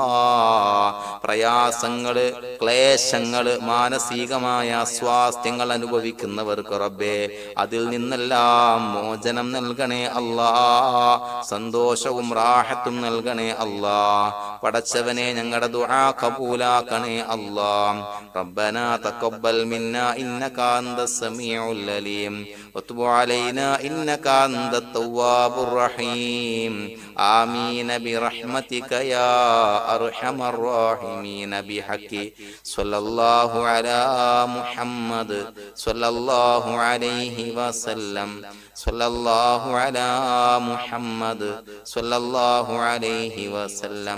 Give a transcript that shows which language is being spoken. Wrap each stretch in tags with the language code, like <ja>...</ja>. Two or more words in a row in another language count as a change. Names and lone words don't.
<ml>പ്രയാസങ്ങള്, ക്ലേശങ്ങള്, മാനസികമായ അസ്വാസ്ഥ്യങ്ങൾ അനുഭവിക്കുന്നവർക്ക് റബ്ബേ അതിൽ നിന്നെല്ലാം മോചനം നൽകണേ അല്ലാ. സന്തോഷവും റാഹത്തും നൽകണേ അല്ലാ. പടച്ചവനെ, ഞങ്ങളുടെ ദുആ കബൂലാക്കണേ അല്ലാ.</ml> <ar>الله. ربنا تقبل منا إنك أنت السميع العليم وتب علينا إنك أنت التواب الرحيم. آمين برحمتك يا أرحم الراحمين بحق صلى الله على محمد صلى الله عليه وسلم صلى الله على محمد صلى الله عليه وسلم.</ar>